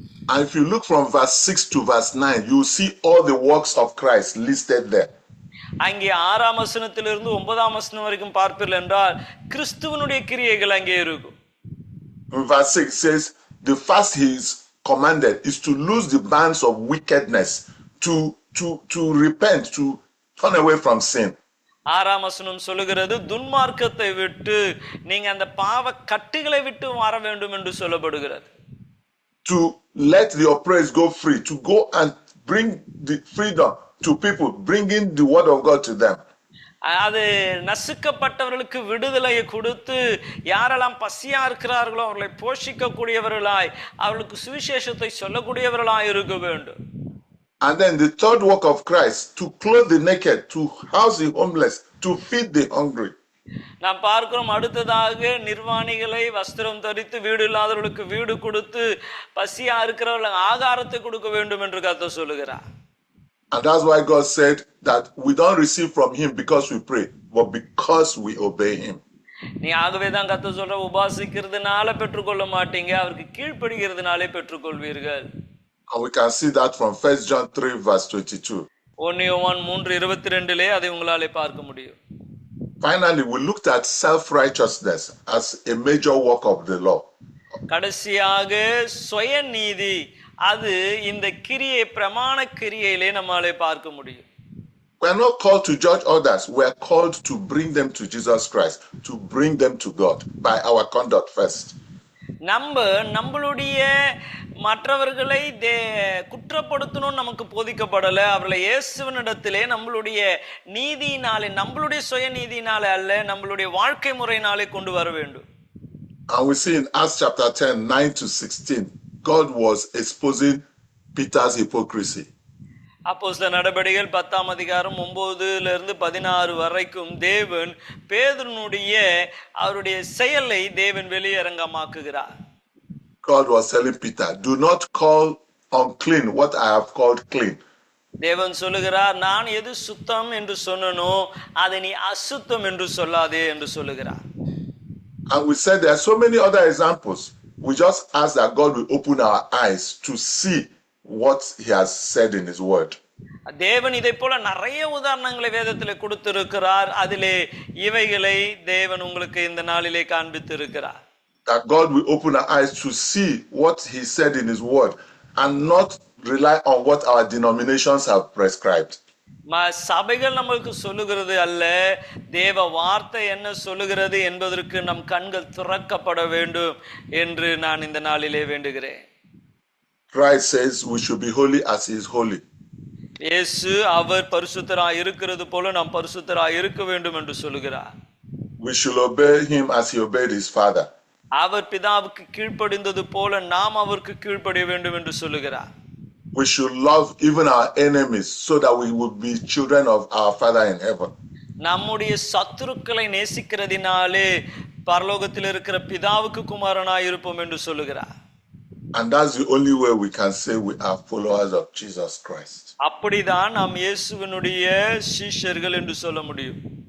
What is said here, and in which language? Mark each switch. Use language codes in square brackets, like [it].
[en] And if you look from verse 6 to verse 9, you see all the works of Christ listed there. [ta] அங்கே 6ஆம் வசனத்திலிருந்து 9ஆம் வசனம் வரைக்கும் பார்ப்பீர்கள் என்றால் கிறிஸ்துவனுடைய கிரியைகள் அங்கே இருக்கும். [en] In verse 6 says, the fast he is commanded is to loose the bands of wickedness, to repent, to turn away from sin. [ta] 6ஆம் வசனம் சொல்லுகிறது, துன்மார்க்கத்தை விட்டு நீங்க அந்த பாவ கட்டுகளை விட்டு வர வேண்டும் என்று சொல்லப்படுகிறது. [en] To let the oppressed go free, to go and bring the freedom to people, bringing the word of God to them. [ta] அது நசுக்கப்பட்டவர்களுக்கு விடுதலையை கொடுத்து யாரெல்லாம் பசியா இருக்கிறார்களோ அவர்களை போஷிக்க கூடியவர்களாய், அவர்களுக்கு சுவிசேஷத்தை சொல்லக்கூடியவர்களாய் இருக்க வேண்டும். [en] And then the third work of Christ, to clothe the naked, to house the homeless, to feed the hungry. [ta] நாம் பார்க்கிறோம், அடுத்ததாக நிர்வாணிகளை வஸ்திரம் தரித்து, வீடு இல்லாதவர்களுக்கு வீடு கொடுத்து, பசியா இருக்கிறவர்களுக்கு ஆகாரத்தை கொடுக்க வேண்டும் என்று கர்த்தர் சொல்லுகிறார். [en] And that's why God said that we don't receive from him because we pray, but because we obey him. [ta] நீ ஆகவே தான் கர்த்தர் சொல்ற, உபாசிக்கிறதுனால பெற்றுக்கொள்ள மாட்டீங்க, அவருக்கு கீழ்ப்படிகிறதுனாலே பெற்றுக்கொள்வீர்கள். [en] And we can see that from 1 John 3 verse 22. [ta] 1 யோவான் 3:22 அதை உங்களாலே பார்க்க முடியும். [en] Finally, we looked at self-righteousness as a major work of the law. [ta] கடைசியாக சுயநீதி, அது இந்த கிரியை பிரமாண கிரியையிலே நம்மாலே பார்க்க முடியும். [en] We are not called to judge others. We are called to bring them to Jesus Christ, to bring them to God by our conduct first. [ta] நம்மளுடைய மற்றவர்களை குற்றப்படுத்தணும் நமக்கு போதிக்கப்படலை. அவர்களை இயேசுவினிடத்திலே நம்மளுடைய நீதியினாலே, நம்மளுடைய சுய நீதியினாலே அல்ல, நம்மளுடைய வாழ்க்கை முறையினாலே கொண்டு வர வேண்டும். [en] And we see in Acts chapter 10, 9 to 16, God was exposing Peter's hypocrisy. [ta] அப்போஸ்தலர் நடபடிகள் 10ஆம் அதிகாரம் 9-16 வரைக்கும் தேவன் பேதுருனுடைய அவருடைய செயலை தேவன் வெளியரங்கமாக்குகிறார். [en] God was telling Peter, do not call unclean what I have called clean. [ta] தேவன் சொல்லுகிறார், நான் எது சுத்தம் என்று சொன்னனோ அதை நீ அசுத்தம் என்று சொல்லாதே என்று சொல்லுகிறார். [en] And we said there are so many other examples. We just ask that God will open our eyes to see what he has said in his word. [ta] தேவன் இதை போல நிறைய உதாரணங்களை வேதத்திலே கொடுத்திருக்கிறார். அதிலே இவைகளை தேவன் உங்களுக்கு இந்த நாளிலே காண்பித்து இருக்கிறார். [en] That God will open our eyes to see what he said in his word and not rely on what our denominations have prescribed. [ta] சபைகள் நம்மளுக்கு சொல்லுகிறது அல்ல, தேவ வார்த்தை என்ன சொல்லுகிறது என்பதற்கு நம் கண்கள் திறக்கப்பட வேண்டும் என்று நான் இந்த நாளிலே வேண்டுகிறேன். [en] Christ says we should be holy as he is holy. [ta] இயேசு அவர் பரிசுத்தராய் இருக்கிறது போல நாம் பரிசுத்தராய் இருக்க வேண்டும் என்று சொல்லுகிறார். [en] We should obey him as he obeyed his father. [ta] அவர் பிதாவுக்கு கீழ்ப்படிந்தது போல நாம் அவருக்கு கீழ்ப்படிய வேண்டும் என்று சொல்லுகிறார். [en] We should love even our enemies so that we will be children of our Father in heaven. [ta] நம்முடைய சத்துருக்களை நேசிக்கிறதினாலே பரலோகத்தில் இருக்கிற பிதாவுக்கு குமாரனாய் இருப்போம் என்று சொல்லுகிறார். [en] And that's the only way we can say we are followers of Jesus Christ. [ta] அப்படிதான் நாம் இயேசுவினுடைய சீஷர்கள் என்று சொல்ல முடியும்.